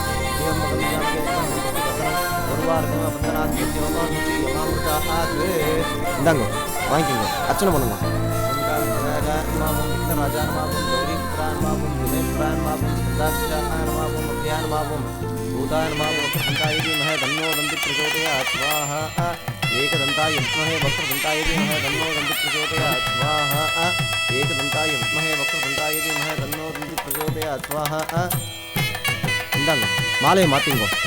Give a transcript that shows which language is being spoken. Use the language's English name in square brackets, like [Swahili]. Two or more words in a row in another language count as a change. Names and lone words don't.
[Tamil] இந்தாங்க வாங்கிக்கோங்க அர்ச்சனை பண்ணுங்க [Sanskrit] एकदन्ताय विद्महे वक्रतुण्डाय धीमहि तन्नो दन्ति प्रचोदयात् स्वाहा एकदन्ताय विद्महे वक्रतुण्डाय धीमहि तन्नो दन्ति प्रचोदयात् स्वाहा [Tamil] இந்தாங்க மாலையை மாத்திங்கோ